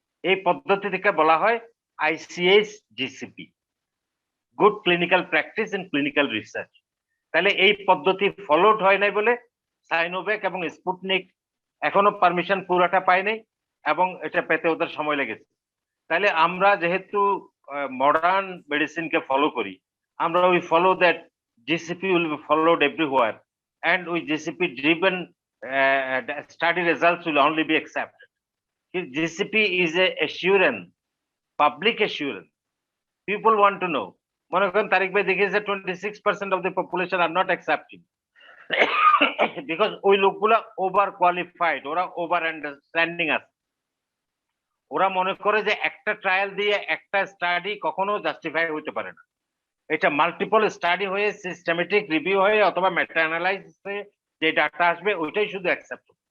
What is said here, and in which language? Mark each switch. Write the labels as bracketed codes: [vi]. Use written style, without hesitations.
[bn] এই পদ্ধতি থেকে বলা হয় ICH GCP, good clinical practice in clinical research. তাহলে এই পদ্ধতি ফলোড হয় নাই বলে সাইনোভ্যাক এবং স্পুটনিক এখনো পারমিশন পুরোটা পায়নি এবং এটা পেতে ওদের সময় লেগেছে। তাহলে আমরা যেহেতু মডার্ন মেডিসিনকে ফলো করি, আমরা [en] We follow that GCP will be followed everywhere and with GCP driven study results will only be accepted. GCP is a assurance, public assurance. People want to know. [bn] মনে করেন তারিক ভাই দেখিয়েছে [en] 26% of the population are not accepting because [bn] ওই লোকগুলা over qualified, ওরা over understanding আছে। ওরা মনে করে যে একটা ট্রায়াল দিয়ে একটা স্টাডি কখনো জাস্টিফাই হইতে পারে না, এটা মাল্টিপল স্টাডি হয়ে সিস্টেমেটিক রিভিউ হয়ে অথবা মেটা অ্যানালাইজ হয়ে যে ডাটা আসবে ওইটাই শুধু অ্যাকসেপ্ট।